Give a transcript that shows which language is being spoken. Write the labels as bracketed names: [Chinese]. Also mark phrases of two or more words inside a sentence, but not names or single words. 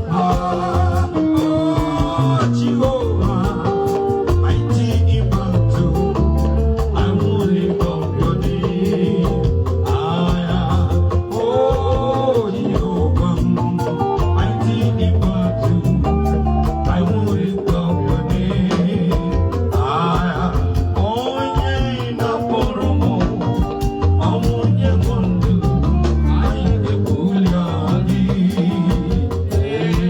[English] Ah, oh, Jehovah, mighty in battle, I will lift up your name. Ah, oh, Jehovah, mighty in battle, I will lift up your name. Ah, oh, yeah. [Igbo] na-akpọrọ m, ọnwụ nye m ndụ, anyị ga-ebuli anyị. Ee.